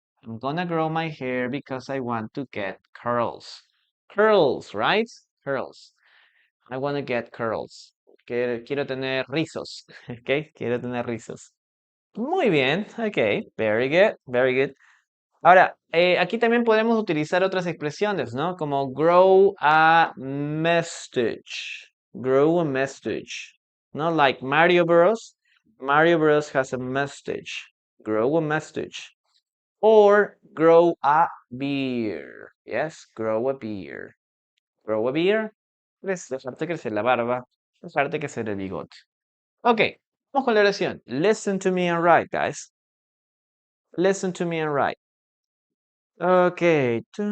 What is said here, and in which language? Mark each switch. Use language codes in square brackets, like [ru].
[en] I'm gonna grow my hair because I want to get curls. Curls, right? Curls. I want to get curls. [es] Quiero tener rizos, okay? Quiero tener rizos. Muy bien, [en] okay, very good, very good. [es] Ahora, aquí también podemos utilizar otras expresiones, ¿no? [en] Como grow a mustache. Grow a mustache. ¿No? Like Mario Bros. Mario Bros. Has a mustache. Grow a mustache. Or grow a beard. Yes, grow a beard. Grow a beard. [es] Es dejarte crecer la barba. Dejarte crecer el bigote. Ok, vamos con la oración. [en] Listen to me and write, guys. Listen to me and write. Okay.